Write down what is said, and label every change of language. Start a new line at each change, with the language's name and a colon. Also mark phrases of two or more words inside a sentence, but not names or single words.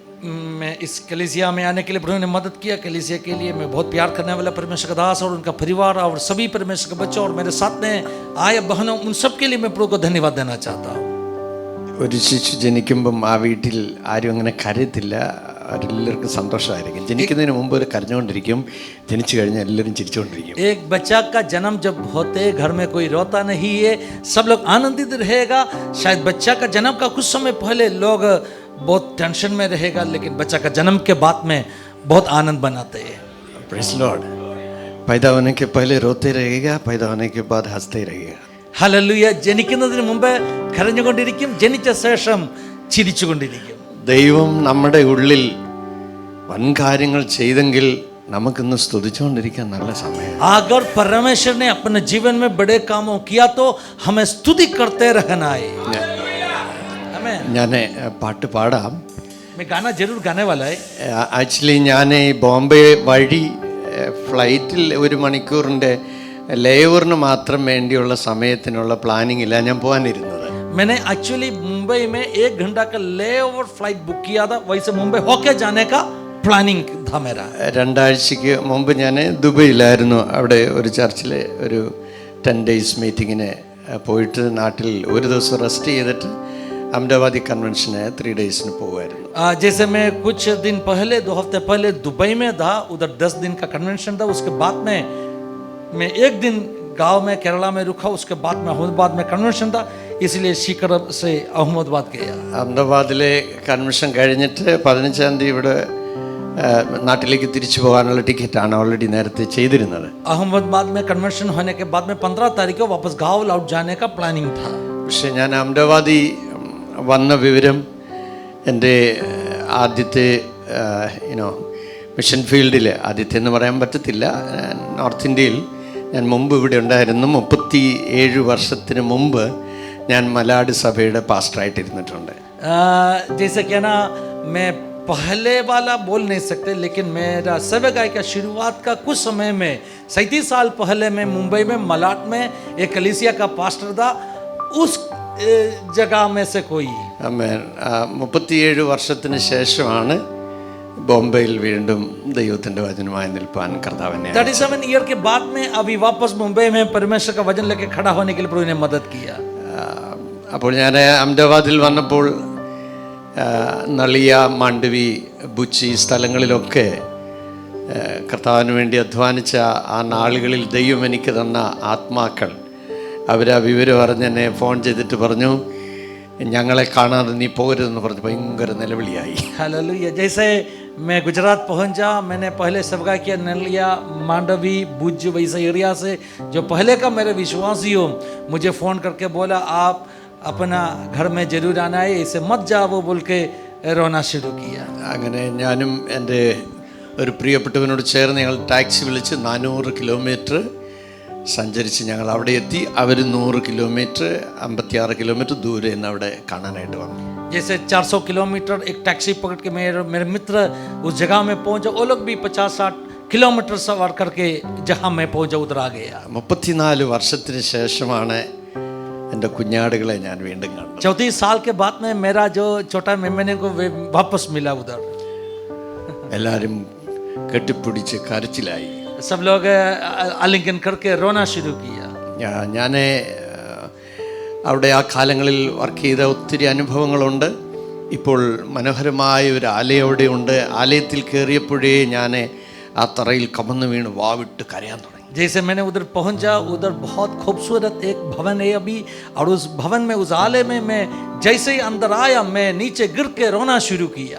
Hindi: मैं इस कलीसिया में आने के लिए प्रभु ने मदद किया। कलीसिया के लिए मैं बहुत प्यार करने वाला परमेश्वर का दास और उनका परिवार और सभी परमेश्वर के बच्चों और मेरे साथ में आए बहनों, उन सब के लिए मैं प्रभु को धन्यवाद देना चाहता हूँ।
Malayalam: ഒരു ശിശു ജനിക്കുമ്പം ആ വീട്ടിൽ ആരും അങ്ങനെ കരയത്തില്ല, അവരെല്ലാവർക്കും സന്തോഷമായിരിക്കും. ജനിക്കുന്നതിന് മുമ്പ് ഒരു കരഞ്ഞുകൊണ്ടിരിക്കും, ജനിച്ചു കഴിഞ്ഞാൽ എല്ലാവരും ചിരിച്ചുകൊണ്ടിരിക്കും.
Hindi: एक बच्चा का जन्म जब होते घर में कोई रोता नहीं है, सब लोग आनंदित रहेगा। शायद बच्चा का जन्म का कुछ समय पहले लोग बहुत टेंशन में रहेगा, लेकिन बच्चा का जन्म के बाद में बहुत आनंद बनाते हैं।
English: Praise Lord.
Hindi: पैदा होने के पहले रोते रहेगा, पैदा होने के बाद हंसते रहेगा.
Malayalam: ഹല്ലേലൂയ. ജനിക്കുന്നതിന് മുമ്പ് കരഞ്ഞുകൊണ്ടിരിക്കും, ജനിച്ച ശേഷം ചിരിച്ചുകൊണ്ടിരിക്കും. ദൈവം നമ്മുടെ ഉള്ളിൽ വൻ കാര്യങ്ങൾ ചെയ്തെങ്കിൽ നമുക്കിന്ന് സ്തുതിച്ചുകൊണ്ടിരിക്കാൻ നല്ല സമയം.
Hindi: अगर परमेश्वर ने अपने जीवन में बड़े कामों किया तो हमें स्तुति करते रहना है। आमीन.
Malayalam: ഞാൻ പാട്ട് പാടാം.
Hindi: मैं गाना जरूर गाने वाला है।
Malayalam: ആക്ച്വലി ഞാൻ ഈ ബോംബെ വഴി ഫ്ലൈറ്റിൽ 1 മണിക്കൂറിൻ്റെ ലേവറിന് മാത്രം വേണ്ടിയുള്ള സമയത്തിനുള്ള പ്ലാനിങ്ങില്ല ഞാൻ പോകാനിരുന്നത്.
Hindi: मैंने एक्चुअली मुंबई में 1 घंटा का
English: layover flight book
Hindi: किया था, वैसे मुंबई होके जाने का प्लानिंग था मेरा.
Malayalam: 2 ആഴ്ചയ്ക്ക് മുമ്പ് ഞാൻ ദുബൈയിലായിരുന്നു. അവിടെ ഒരു ചർച്ചിൽ ഒരു 10 days മീറ്റിങ്ങിന് പോയിട്ട് നാട്ടിൽ ഒരു ദിവസം റെസ്റ്റ് ചെയ്തിട്ട് അഹമ്മദാബാദി കൺവെൻഷന് 3 days പോകുമായിരുന്നു.
Hindi: जैसे मैं कुछ दिन पहले 2 हफ्ते पहले दुबई में था, उधर 10 दिन का कन्वेंशन था. उसके बाद में मैं 1 दिन गांव में केरला में रुका, उसके बाद में अहमदाबाद में कन्वेंशन था, इसलिए शीकर से अहमदाबाद गया.
Malayalam: അഹമ്മദാബാദിലെ കൺവെൻഷൻ കഴിഞ്ഞിട്ട് 15-ാം തീയതി ഇവിടെ നാട്ടിലേക്ക് തിരിച്ചു പോകാനുള്ള ടിക്കറ്റാണ് ഓൾറെഡി നേരത്തെ ചെയ്തിരുന്നത്.
Hindi: अहमदाबाद में कन्वेंशन होने के बाद में 15 तारीख को वापस गांव लौट जाने का प्लानिंग था.
Malayalam: പക്ഷെ ഞാൻ അഹമ്മദാബാദിൽ വന്ന വിവരം എൻ്റെ ആദ്യത്തെ
English: mission field,
Malayalam: ആദ്യത്തെ എന്ന് പറയാൻ പറ്റത്തില്ല, നോർത്ത് ഇന്ത്യയിൽ ഞാൻ മുമ്പ് ഇവിടെ ഉണ്ടായിരുന്നു. 37 വർഷത്തിന് മുമ്പ് ഞാൻ മലാഡ് സഭയുടെ പാസ്റ്ററായിട്ടിരുന്നിട്ടുണ്ട്.
Hindi: जैसे क्या ना, मैं पहले वाला बोल नहीं सकते, लेकिन मेरा सेवकाई का शुरुआत का कुछ समय में 37 साल पहले मैं मुंबई में मलाड में एक कलीसिया का पास्टर था, उस जगह में से कोई।
Malayalam: ആമേൻ. 37 വർഷത്തിന് ശേഷമാണ് ബോംബെയിൽ വീണ്ടും ദൈവത്തിൻ്റെ വചനമായി നിൽപ്പാൻ കർത്താവിനെ
Hindi: 37 ईयर के बाद में अभी वापस मुंबई में परमेश्वर का वचन लेके खड़ा होने के लिए प्रभु ने मदद किया।
Malayalam: അപ്പോൾ ഞാൻ അഹമ്മദാബാദിൽ വന്നപ്പോൾ നളിയ, മാണ്ഡവി, ബുച്ചി സ്ഥലങ്ങളിലൊക്കെ കർത്താവിന് വേണ്ടി അധ്വാനിച്ച ആ നാളുകളിൽ ദൈവം എനിക്ക് തന്ന ആത്മാക്കൾ അവരാ വിവരം അറിഞ്ഞെന്നെ ഫോൺ ചെയ്തിട്ട് പറഞ്ഞു, ഞങ്ങളെ കാണാതെ നീ പോകരുതെന്ന് പറഞ്ഞ് ഭയങ്കര നിലവിളിയായി.
Hindi: हालेलुया। जैसे मैं गुजरात पहुंचा, मैंने पहले सबका किया नलिया, मांडवी, भुज वैसे एरिया से जो पहले का मेरे विश्वासी हो मुझे फ़ोन करके बोला आप अपना घर में जरूर आना है, इसे मत जाओ बोल के रोना शुरू किया।
Malayalam: അങ്ങനെ ഞാനും എൻ്റെ ഒരു പ്രിയപ്പെട്ടവനോട് ചേർന്ന് ഞങ്ങൾ ടാക്സി വിളിച്ച് 400 കിലോമീറ്റർ സഞ്ചരിച്ച് ഞങ്ങൾ അവിടെ എത്തി. അവർ 100 കിലോമീറ്റർ 56 കിലോമീറ്റർ ദൂരെ നിന്ന് അവിടെ കാണാനായിട്ട് വന്നു.
Hindi: जैसे 400 किलोमीटर एक टैक्सी पकड़ के मेरे मित्र उस जगह में पहुंचे, वो लोग भी 50-60 किलोमीटर सवार करके जहाँ मैं पहुंचा उधर आ गया।
Malayalam: 34 വർഷത്തിന് ശേഷമാണ് എൻ്റെ കുഞ്ഞാടുകളെ ഞാൻ വീണ്ടും കണ്ടത്.
Hindi: 34 साल के बाद में मेरा जो छोटा मेमने को वापस मिला उधर।
Malayalam: എല്ലാവരും കെട്ടിപ്പിടിച്ച് കരച്ചിലായി.
Hindi: सब लोग आलिंगन करके रोना शुरू किया।
Malayalam: ഞാൻ അവിടെ ആ കാലങ്ങളിൽ വർക്ക് ചെയ്ത ഒത്തിരി അനുഭവങ്ങളുണ്ട്. ഇപ്പോൾ മനോഹരമായ ഒരു ആലയം അവിടെ ഉണ്ട്. ആലയത്തിൽ കയറിയപ്പോഴേ ഞാൻ ആ തറയിൽ കമന്ന് വീണ് വാവിട്ട് കരയാൻ തുടങ്ങി.
Hindi: जैसे मैंने उधर पहुंचा, उधर बहुत खूबसूरत एक भवन है अभी, और उस भवन में उस आलय में मैं जैसे ही अंदर आया मैं नीचे गिर के रोना शुरू किया।